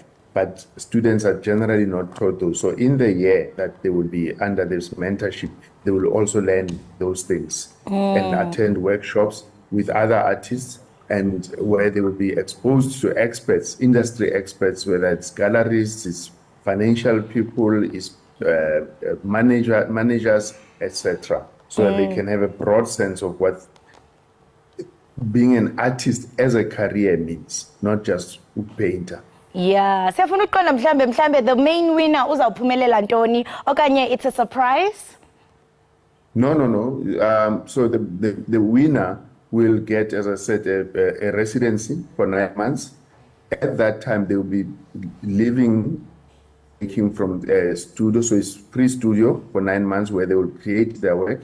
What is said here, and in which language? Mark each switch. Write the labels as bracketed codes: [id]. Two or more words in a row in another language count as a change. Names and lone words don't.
[en] But students are generally not taught those. So in the year that they will be under this mentorship, they will also learn those things and attend workshops with other artists, and where they will be exposed to experts, industry experts, whether it's galleries, it's financial people, it's managers, etc. So that they can have a broad sense of what being an artist as a career means, not just a painter. Yeah, [xh] siyafuna uqonda mhlambe [en] the main winner [xh] uzawuphumelela ntoni okanye [en] it's a surprise? No. So the winner will get, as I said, a residency for 9 months. At that time, they will be living, working from a studio, so it's pre-studio for 9 months where they will create their work.